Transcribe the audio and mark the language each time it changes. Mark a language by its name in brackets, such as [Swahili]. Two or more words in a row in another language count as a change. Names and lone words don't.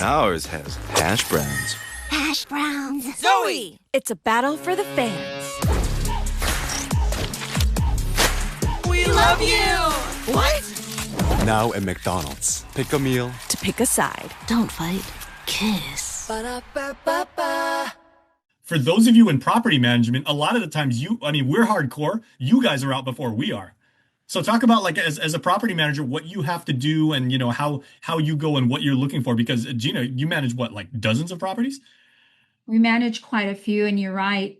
[English] Ours has hash browns. Hash browns. Zoe! It's a battle for the fans. We love you! What? Now at McDonald's. Pick a meal. To pick a side. Don't fight. Kiss. Ba-da-ba-ba-ba. For those of you in property management, a lot of the times we're hardcore. You guys are out before we are. So talk about, like, as a property manager, what you have to do and, how you go and what you're looking for. Because Gina, you manage what, like dozens of properties? We manage quite a few. And you're right.